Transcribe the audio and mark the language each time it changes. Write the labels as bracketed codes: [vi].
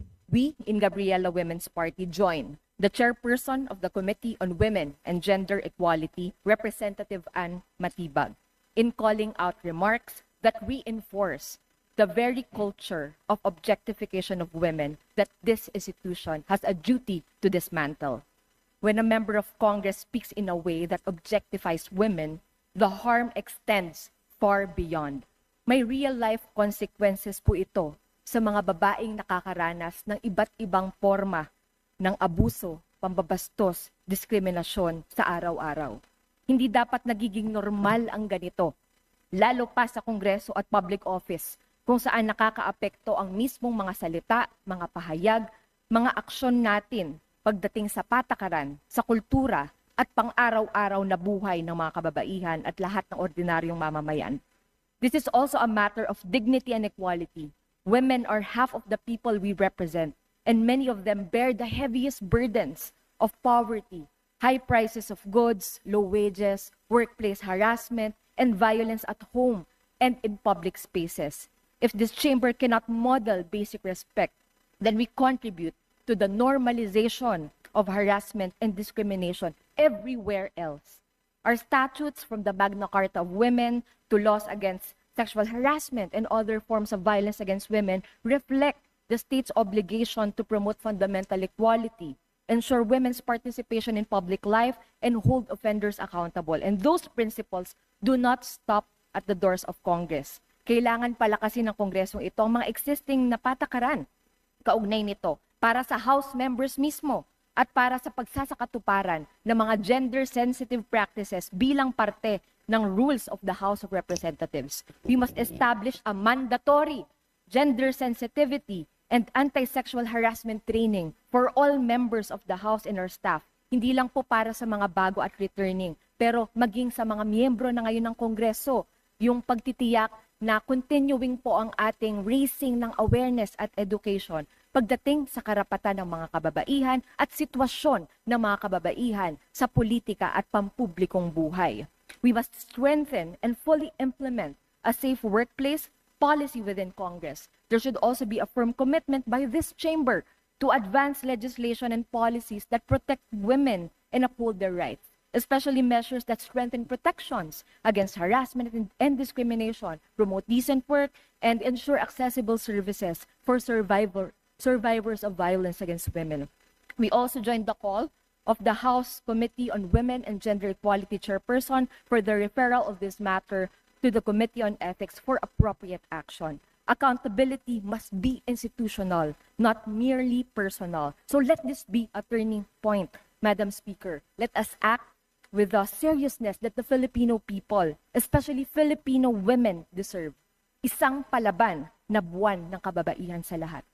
[en] We in Gabriela Women's Party join the chairperson of the Committee on Women and Gender Equality, Representative Ann Matibag, in calling out remarks that reinforce the very culture of objectification of women that this institution has a duty to dismantle. When a member of Congress speaks in a way that objectifies women, the harm extends far beyond. [tl] May [en] real-life consequences [tl] po ito sa mga babaeng nakakaranas ng iba't ibang forma ng abuso, pambabastos, diskriminasyon sa araw-araw. Hindi dapat nagiging normal ang ganito, lalo pa sa Kongreso at public office, kung saan nakakaapekto ang mismong mga salita, mga pahayag, mga aksyon natin pagdating sa patakaran, sa kultura at pang-araw-araw na buhay ng mga kababaihan at lahat ng ordinaryong mamamayan. [en] This is also a matter of dignity and equality. Women are half of the people we represent, and many of them bear the heaviest burdens of poverty, high prices of goods, low wages, workplace harassment, and violence at home and in public spaces. If this chamber cannot model basic respect, then we contribute to the normalization of harassment and discrimination everywhere else. Our statutes, from the Magna Carta of Women to laws against sexual harassment and other forms of violence against women, reflect the state's obligation to promote fundamental equality, ensure women's participation in public life, and hold offenders accountable. And those principles do not stop at the doors of Congress. [tl] Kailangan palakasin ng Kongresong ito ang mga existing na patakaran kaugnay nito para sa House members mismo at para sa pagsasakatuparan ng mga gender-sensitive practices bilang parte ng [en] rules of the House of Representatives. We must establish a mandatory gender sensitivity and anti-sexual harassment training for all members of the House and our staff. [tl] Hindi lang po para sa mga bago at returning, pero maging sa mga miyembro na ngayon ng Kongreso, yung pagtitiyak na continuing po ang ating [en] raising [tl] ng [en] awareness [tl] at education pagdating sa karapatan ng mga kababaihan at sitwasyon ng mga kababaihan sa politika at pampublikong buhay. [en] We must strengthen and fully implement a safe workplace policy within Congress. There should also be a firm commitment by this chamber to advance legislation and policies that protect women and uphold their rights, especially measures that strengthen protections against harassment and discrimination, promote decent work, and ensure accessible services for survivors of violence against women. We also joined the call of the House Committee on Women and Gender Equality Chairperson for the referral of this matter to the Committee on Ethics for appropriate action. Accountability must be institutional, not merely personal. So let this be a turning point, Madam Speaker. Let us act with the seriousness that the Filipino people, especially Filipino women, deserve. [tl] Isang palaban na buwan ng kababaihan sa lahat.